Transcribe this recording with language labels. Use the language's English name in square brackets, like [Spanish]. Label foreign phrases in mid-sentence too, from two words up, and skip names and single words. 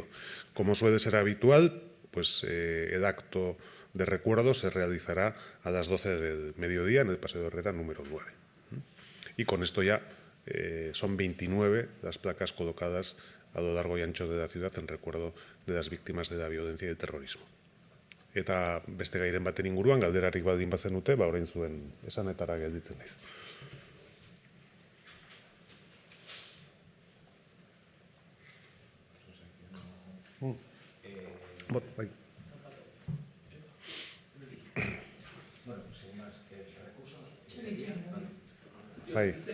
[Spanish] Como suele ser habitual, pues el acto de recuerdo se realizará a las 12 del mediodía en el Paseo de Herrera número 9. Y con esto ya son 29 las placas colocadas a lo largo y ancho de la ciudad en recuerdo de las víctimas de la violencia y el terrorismo. [Basque] Eta beste gairen baten inguruan, galderarik baldin bazenute, orain zuen esanetara gelditzen naiz. Bai. Bai.